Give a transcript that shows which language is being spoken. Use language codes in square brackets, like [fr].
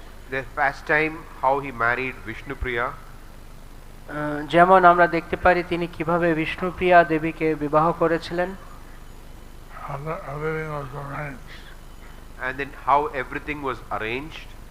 [en] the pastime how he married Vishnupriya. [bn] যেমন আমরা দেখতে পারি তিনি কিভাবে বিষ্ণুপ্রিয়া দেবীকে বিবাহ করেছিলেন। [en] Everything was arranged. And then how everything was arranged.